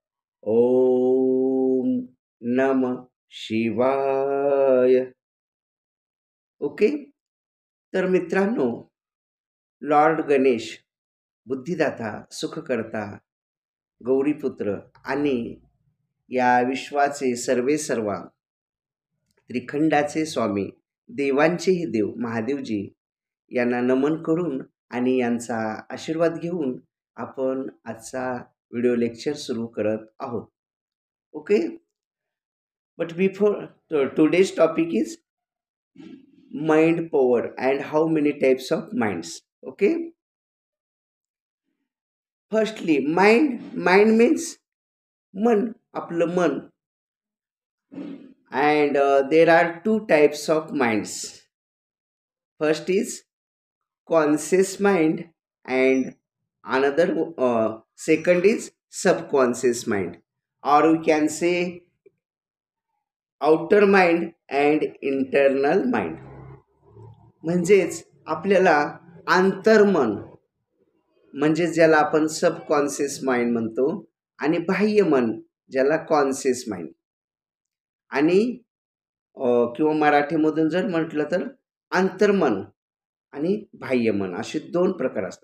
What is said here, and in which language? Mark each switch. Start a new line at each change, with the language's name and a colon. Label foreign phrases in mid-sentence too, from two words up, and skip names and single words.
Sanskrit: ओम् नमः शिवाय.
Marathi: ओके. तर मित्रांनो, लॉर्ड गणेश बुद्धिदाता, सुखकर्ता, गौरीपुत्र आणि या विश्वाचे सर्वे सर्वा त्रिखंडाचे स्वामी, देवांचेही देव महादेवजी यांना नमन करून आणि यांचा आशीर्वाद घेऊन आपण आजचा
English: video lecture
Marathi: सुरू करत आहोत. ओके.
English: But before today's topic is mind power and how many types of minds. Okay. Firstly mind means
Marathi: मन, आपलं मन.
English: And there are two types of minds. First is conscious mind and another second is subconscious mind, or we can say outer mind and internal mind.
Marathi: म्हणजेच आपल्याला अंतर्मन, म्हणजे ज्याला आपण
English: subconscious mind
Marathi: म्हणतो, आणि बाह्य मन ज्याला
English: conscious mind,
Marathi: आणि किंवा मराठीमधून जर म्हटलं तर अंतर्मन आणि बाह्यमन असे दोन प्रकार असतात.